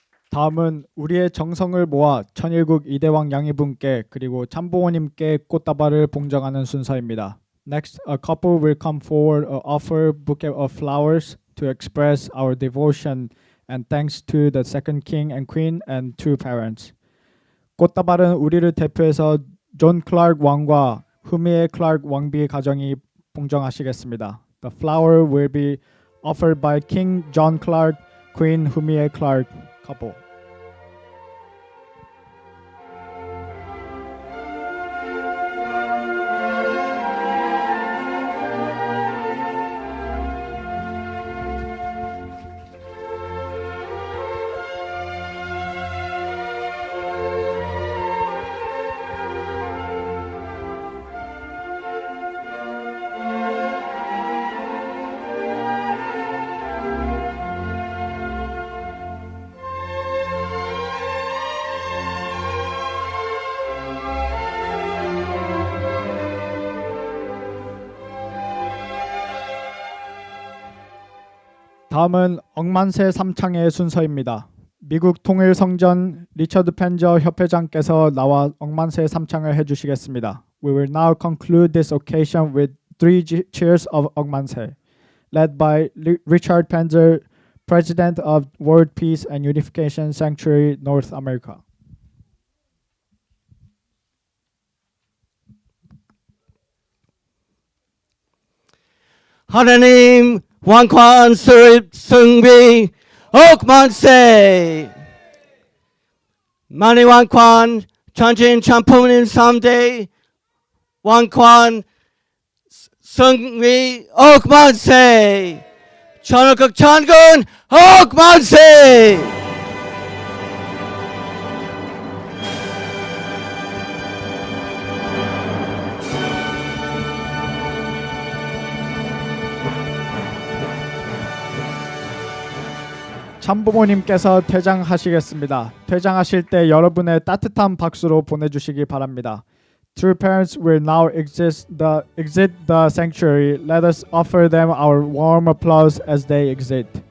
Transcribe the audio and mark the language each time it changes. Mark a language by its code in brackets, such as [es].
[ko] 다음은 우리의 정성을 모아 천일국 이대왕 양이분께 그리고 참부모님께 꽃다발을 봉정하는 순서입니다. [en] Next, a couple will come forward and offer a bouquet of flowers to express our devotion and thanks to the second king and queen and two parents. [ko] 꽃다발은 우리를 대표해서 존 클라크 왕과 후미에 클라크 왕비 가정이 봉정하시겠습니다. [en] The flower will be offered by King John Clark, Queen Humie Clark couple. [ko] 다음은 억만세 삼창의 순서입니다. 미국 통일성전 리처드 펜저 협회장께서 나와 억만세 삼창을 해주시겠습니다. [en] We will now conclude this occasion with 3 cheers of 억만세, led by Richard Penzer, President of World Peace and Unification Sanctuary, North America. [ko] 하나님 왕관 수립 승비 억만세 만의 왕관 전진 참품인 3대 왕관 승비 억만세 천을극 천군 억만세 참부모님께서 퇴장하시겠습니다. 퇴장하실 때 여러분의 따뜻한 박수로 보내주시기 바랍니다. [en] True parents will now exit the sanctuary. Let us offer them our warm applause as they exit.